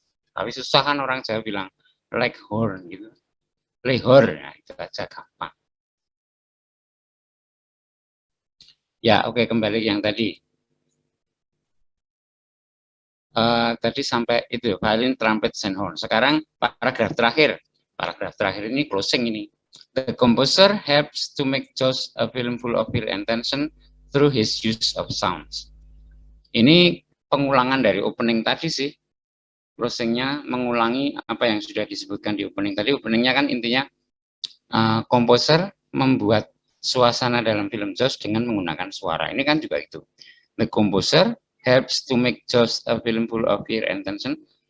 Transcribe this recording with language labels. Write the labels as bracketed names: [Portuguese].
[Indonesian] Tapi susah kan orang Jawa bilang leghorn gitu. Lehor, nah itu aja gampang. Ya oke, kembali yang tadi. Tadi sampai itu [English] violin, trumpet, and horn. [Indonesian] Sekarang paragraf terakhir. Paragraf terakhir ini closing ini. [English] The composer helps to make Jaws a film full of fear and tension through his use of sounds. [Indonesian] Ini pengulangan dari opening tadi sih. Closingnya mengulangi apa yang sudah disebutkan di opening tadi. Openingnya kan intinya komposer membuat suasana dalam film Jaws dengan menggunakan suara. Ini kan juga itu. [English] The composer helps to make Jaws a film full of fear and tension.